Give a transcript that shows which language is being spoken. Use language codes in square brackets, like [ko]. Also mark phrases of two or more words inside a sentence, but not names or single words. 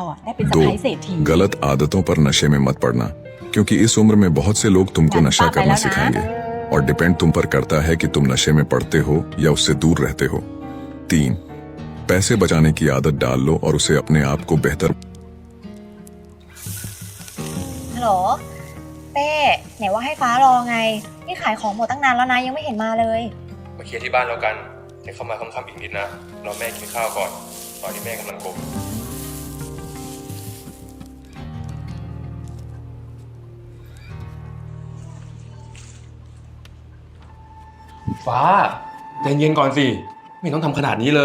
[hi] 2 गलत आदतों पर नशे में मत पड़ना क्योंकि इस उम्र में बहुत से लोग तुमको नशा करना सिखाएंगे और डिपेंड तुम पर करता है कि तुम नशे में पड़ते हो या उससे दूर रहते हो 3 पैसे बचाने की आदत डाल लो और उसे अपने आप को बेहतर [th] ฮัลโหลเป้ไหนว่าให้ฟ้ารอไงนี่ขายของหมดตั้งนานแล้วนะยังไม่เห็นมาเลย มาเคลียร์ที่บ้านแล้วกันให้เข้ามาค่ำๆอีกนิดนะรอแม่กินข้าวก่อน ตอนนี้แม่กำลังกบ ฟ้าใจเย็นก่อนสิ ไม่ต้องทำขนาดนี้เลย